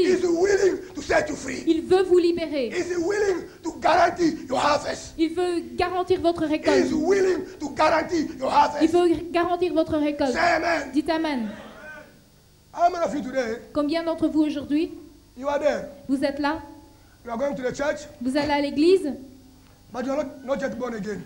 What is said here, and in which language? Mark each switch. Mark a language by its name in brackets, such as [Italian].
[English] Is willing to set you free. [French] Il veut vous libérer. [English] Is willing to guarantee your harvest. [French] Il veut garantir votre [English] Is [French] récolte. [English] willing to guarantee your [French] Il [English] harvest. [French] veut garantir votre récolte. [English] Say amen. [French] Dites Amen. [English] How many of you today, [French] Combien d'entre vous aujourd'hui, [English] you are there? [French] vous êtes là, [English] You are going to the church, [French] vous allez à l'église, [English] but you are not yet born again.